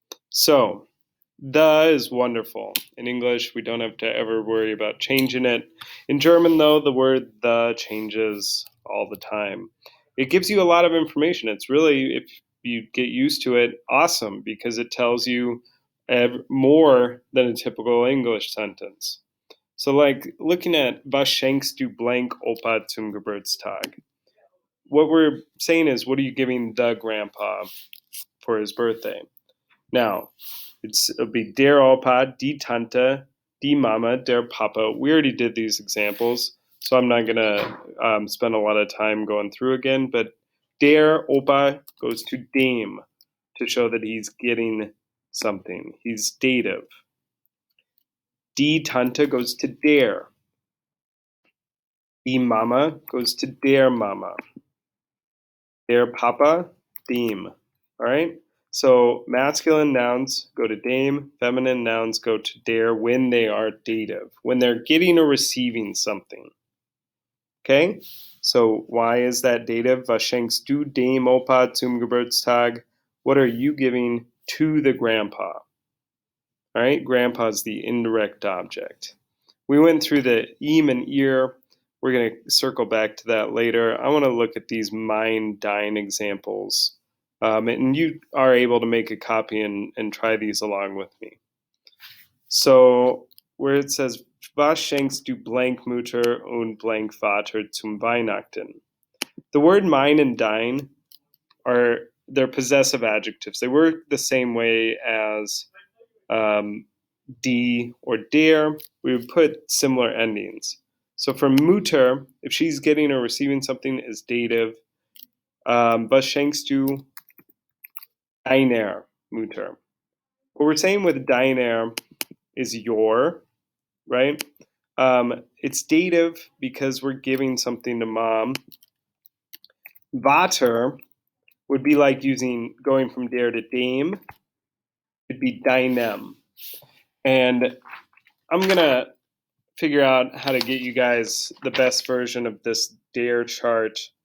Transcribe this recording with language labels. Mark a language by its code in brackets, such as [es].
[en] So, the is wonderful. In English, we don't have to ever worry about changing it. In German, though, the word the changes all the time. It gives you a lot of information. It's really, if you get used to it, awesome because it tells you more than a typical English sentence. So, like looking at [de] Was schenkst du blank Opa zum Geburtstag? [en] What we're saying is, what are you giving the grandpa for his birthday? Now, it'll be [de] der Opa, die Tante, die Mama, der Papa. [en] We already did these examples, so I'm not going to spend a lot of time going through again, but [de] der Opa [en] goes to dem to show that he's getting something. He's dative. [de] Die Tante [en] goes to der. [de] Die Mama [en] goes to [de] der Mama. Der Papa, dem. [en] All right? So masculine nouns go to dem, feminine nouns go to der when they are dative, when they're getting or receiving something. Okay? So why is that dative? [de] Was schenkst du dem Opa zum Geburtstag? [en] What are you giving to the grandpa? All right? Grandpa is the indirect object. We went through the ihm and ihr. We're going to circle back to that later. I want to look at these mine dine examples. And you are able to make a copy and try these along with me. So where it says, [de] Was schenkst du blank Mutter und blank Vater zum Weihnachten? [en] The word mine and dine they're possessive adjectives. They work the same way as die or der. We would put similar endings. So for Mutter, if she's getting or receiving something, is dative. [de] Was schenkst du deiner Mutter? [en] What we're saying with deiner is your, right? It's dative because we're giving something to mom. Vater would be like going from der to dem. It'd be deinem. And I'm going to figure out how to get you guys the best version of this dare chart.